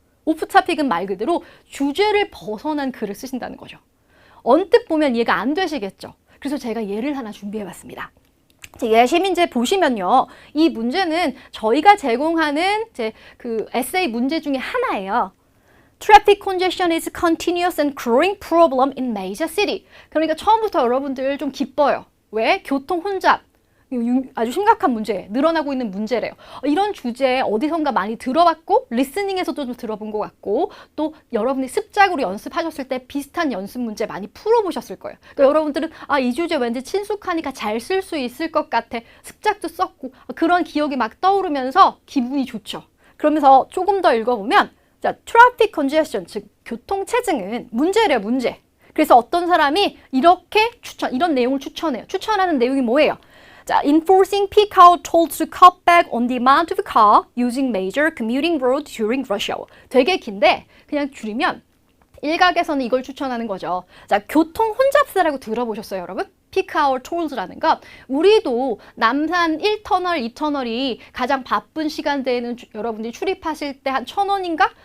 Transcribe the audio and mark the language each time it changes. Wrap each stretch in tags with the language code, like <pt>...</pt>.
<ko>오프 토픽은 말 그대로 주제를 벗어난 글을 쓰신다는 거죠. 언뜻 보면 이해가 안 되시겠죠. 그래서 제가 예를 하나 준비해봤습니다. 예시 문제 보시면요. 이 문제는 저희가 제공하는 그 에세이 문제 중에 하나예요.</ko> <en>Traffic congestion is continuous and growing problem in major city.</en> <ko>그러니까 처음부터 여러분들 좀 기뻐요. 왜? 교통 혼잡. 아주 심각한 문제, 늘어나고 있는 문제래요. 이런 주제 어디선가 많이 들어봤고 리스닝에서도 좀 들어본 것 같고 또 여러분이 습작으로 연습하셨을 때 비슷한 연습 문제 많이 풀어보셨을 거예요. 그러니까 여러분들은 이 주제 왠지 친숙하니까 잘 쓸 수 있을 것 같아. 습작도 썼고 그런 기억이 막 떠오르면서 기분이 좋죠. 그러면서 조금 더 읽어보면 자, traffic congestion, 즉 교통체증은 문제래요, 문제. 그래서 어떤 사람이 이렇게 이런 내용을 추천해요. 추천하는 내용이 뭐예요? 자,</ko> <en>enforcing peak hour tolls to cut back on the amount of car using major commuting road during rush hour.</en> <ko>되게 긴데 그냥 줄이면 일각에서는 이걸 추천하는 거죠. 자, 교통 혼잡세라고 들어보셨어요, 여러분? peak hour tolls라는 건 우리도 남산 1터널, 2터널이 가장 바쁜 시간대에는 여러분들이 출입하실 때 한 1,000원인가?</ko>